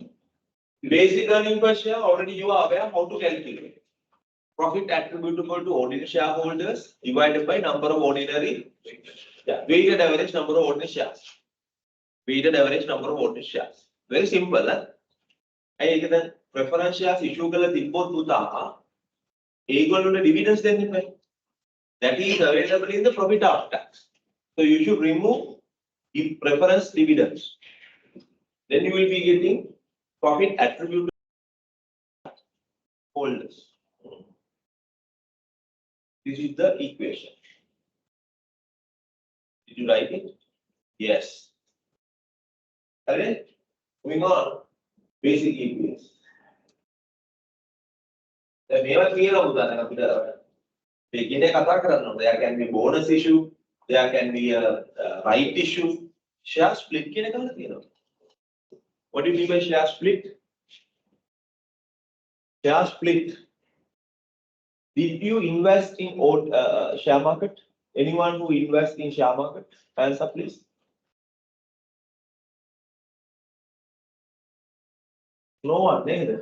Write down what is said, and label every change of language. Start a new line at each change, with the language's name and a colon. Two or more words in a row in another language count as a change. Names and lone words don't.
English: Basic earning per share, already you are aware how to calculate. Profit attributable to ordinary shareholders divided by number of ordinary, weighted average number of ordinary shares. Weighted average number of ordinary shares. Very simple. I get the preference shares issue
Sinhala: කළ තිබ්බොත් පුතා ඒගොල්ලන්ට
English: dividends
Sinhala: දෙන්න එපා.
English: That is available in the profit after tax. So you should remove the preference dividends. Then you will be getting profit attributable to holders. This is the equation. Did you write it? Yes. Correct? Moving on. Basic EPS.
Sinhala: දැන් මේවා කියලා උදාහරණ අපිට beginning කතා කරන්න ඕනේ.
English: There can be bonus issue, there can be a right issue, share split
Sinhala: කියන එකක් තියෙනවා.
English: What do you mean by share split? Share split. Did you invest in share market? Anyone who invests in share market? Hands up, please. No one, neither.